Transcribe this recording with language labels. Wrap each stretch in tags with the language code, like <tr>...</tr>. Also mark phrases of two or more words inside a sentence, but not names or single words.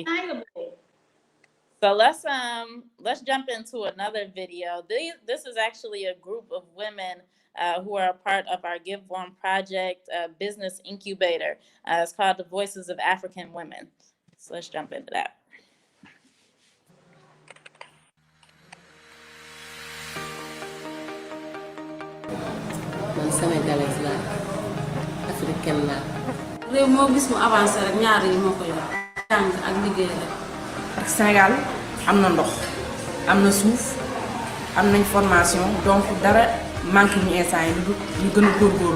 <en>It's undeniable. So let's jump into another video. This is actually a group of women who are a part of our Give One Project business incubator. It's called the Voices of African Women. So let's jump into that.</en> <wo>Man Sénégalaise laa africaine laa. réew moo gis mu avancé rek ñaar yi moo ko yor jàng ak liggéey rek. ak Sénégal am na ndox am na suuf am nañ formation donc dara manqué ñu instant yi ñu gën a góorgóorlu.</wo>